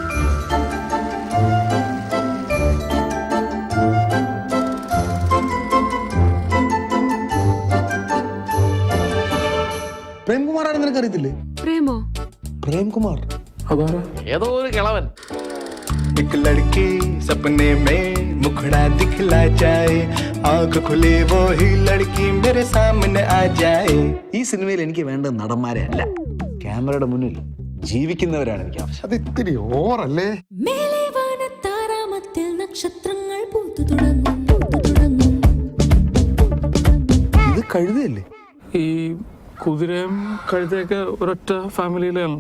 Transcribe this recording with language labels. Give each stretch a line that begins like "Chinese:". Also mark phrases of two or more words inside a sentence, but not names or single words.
Malayalam: പ്രേംകുമാർ ആണെന്ന് നിനക്ക് അറിയത്തില്ലേ? പ്രേമോ? പ്രേംകുമാർ ഏതോ ഒരു കിളവൻ.
Hindi: एक लड़की सपने में मुखड़ा दिखला जाए, आंख खुले वो ही लड़की मेरे सामने आ जाए.
Malayalam: ഈ സിനിമയിൽ എനിക്ക് വേണ്ട നടന്മാരെ അല്ല, ക്യാമറയുടെ മുന്നിൽ ജീവിക്കുന്നവരാണ് എനിക്ക് ആവശ്യം. അത് ഇത്തിരി ഓവറല്ലേ? നക്ഷത്രങ്ങൾ ഇത് കഴുതയല്ലേ? ഈ കുതിരയും കഴുതയൊക്കെ ഒരൊറ്റ ഫാമിലിയിലാണല്ലോ.